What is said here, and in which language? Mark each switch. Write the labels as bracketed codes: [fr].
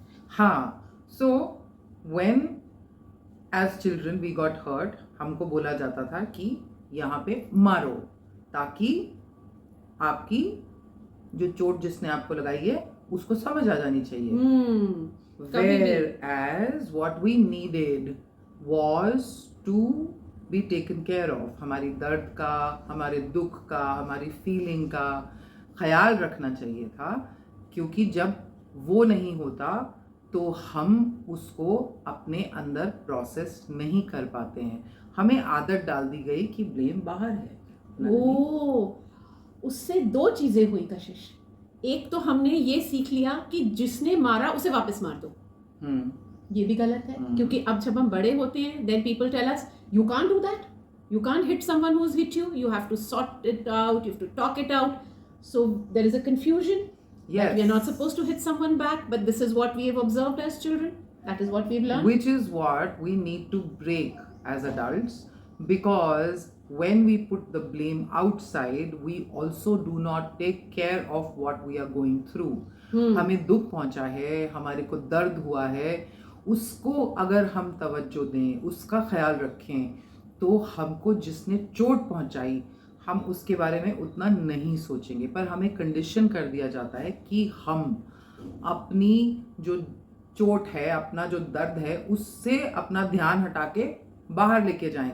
[hi] हाँ, [en] so when as children we got hurt, [hi] हमको बोला जाता था कि यहाँ पे मारो ताकि आपकी जो चोट जिसने आपको लगाई है उसको समझ आ जानी चाहिए. कभी भी. [en] Whereas what we needed was to be taken care of. [hi] हमारी दर्द का, हमारे दुख का, हमारी फीलिंग का ख्याल रखना चाहिए था, क्योंकि जब वो नहीं होता तो हम उसको अपने अंदर प्रोसेस नहीं कर पाते हैं. हमें आदत डाल दी गई कि ब्लेम बाहर है. ओह उससे दो चीजें हुई कशिश. एक तो हमने ये सीख लिया कि जिसने मारा उसे वापस मार दो. ये भी गलत है क्योंकि अब जब हम बड़े होते हैं [en] then people tell us you can't do that. You can't hit someone who's hit you. You have to sort it out. You have to talk it out. So there is a confusion. Yes. That we are not supposed to hit someone back, but this is what we have observed as children. That is what we've learned. Which is what we need to break as adults, because when we put the blame outside, we also do not take care of what we are going through. [hi] हमें दुख पहुंचा है, हमारे को दर्द हुआ है, उसको अगर हम तवज्जो दें, उसका ख्याल रखें, तो हमको जिसने चोट पहुंचाई हम उसके बारे में उतना नहीं सोचेंगे. पर हमें कंडीशन कर दिया जाता है कि हम अपनी जो चोट है, अपना जो दर्द है, उससे अपना ध्यान हटा के बाहर लेके जाएं.